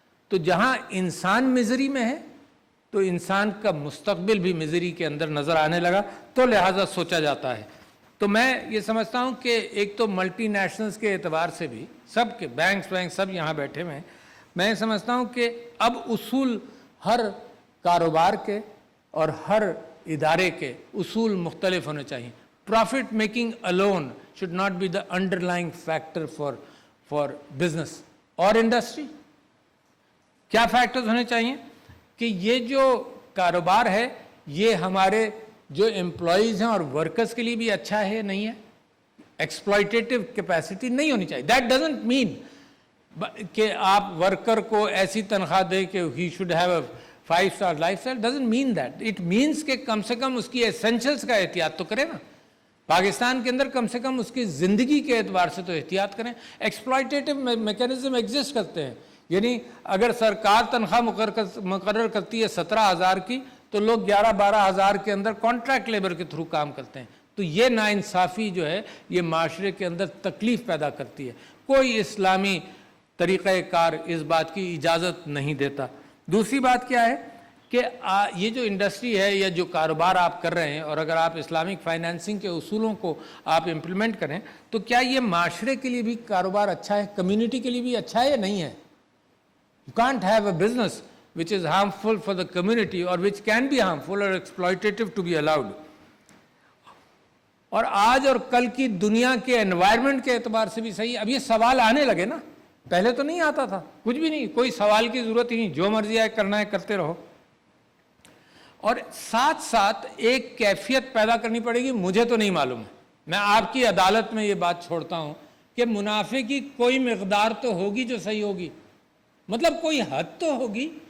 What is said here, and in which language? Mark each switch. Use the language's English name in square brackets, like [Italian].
[Urdu] تو جہاں انسان مزری میں ہے تو انسان کا مستقبل بھی مزری کے اندر نظر آنے لگا, تو لہٰذا سوچا جاتا ہے. تو میں یہ سمجھتا ہوں کہ ایک تو ملٹی نیشنلز کے اعتبار سے بھی سب کے بینکس سب یہاں بیٹھے ہوئے ہیں, میں سمجھتا ہوں کہ اب اصول ہر کاروبار کے اور ہر ادارے کے اصول مختلف ہونے چاہیے. [English] Profit making alone should not be the underlying factor for business اور industry. [Urdu] کیا فیکٹرز ہونے چاہیے کہ یہ جو کاروبار ہے یہ ہمارے جو امپلائیز ہیں اور ورکرز کے لیے بھی اچھا ہے, نہیں ہے, ایکسپلائٹیٹو کیپیسٹی نہیں ہونی چاہیے. [English] that doesn't mean [Urdu] کہ آپ ورکر کو ایسی تنخواہ دیں کہ [English] He should have a 5 star lifestyle. Doesn't mean that. It means [Urdu] کہ کم سے کم اس کی ایسینشلس کا احتیاط تو کریں نا. پاکستان کے اندر کم سے کم اس کی زندگی کے اعتبار سے تو احتیاط کریں. ایکسپلائٹیٹو میکینزم ایگزسٹ کرتے ہیں, یعنی اگر سرکار تنخواہ مقرر کرتی ہے 17,000 کی تو لوگ 11-12,000 کے اندر کانٹریکٹ لیبر کے تھرو کام کرتے ہیں. تو یہ ناانصافی جو ہے یہ معاشرے کے اندر تکلیف پیدا کرتی ہے. کوئی اسلامی طریقہ کار اس بات کی اجازت نہیں دیتا. دوسری بات کیا ہے کہ یہ جو انڈسٹری ہے یا جو کاروبار آپ کر رہے ہیں, اور اگر آپ اسلامک فائنینسنگ کے اصولوں کو آپ امپلیمنٹ کریں تو کیا یہ معاشرے کے لیے بھی کاروبار اچھا ہے, کمیونٹی کے لیے بھی اچھا ہے یا نہیں ہے. [English] You can't have a business which is harmful for the community or which can be harmful or exploitative to be allowed. [Urdu] اور آج اور کل کی دنیا کے انوائرمنٹ کے اعتبار سے بھی صحیح. اب یہ سوال آنے لگے نا, پہلے تو نہیں آتا تھا, کچھ بھی نہیں, کوئی سوال کی ضرورت ہی نہیں, جو مرضی ہے کرنا ہے کرتے رہو. اور ساتھ ساتھ ایک کیفیت پیدا کرنی پڑے گی, مجھے تو نہیں معلوم ہے, میں آپ کی عدالت میں یہ بات چھوڑتا ہوں کہ منافع کی کوئی مقدار تو ہوگی جو صحیح ہوگی, مطلب کوئی حد تو ہوگی.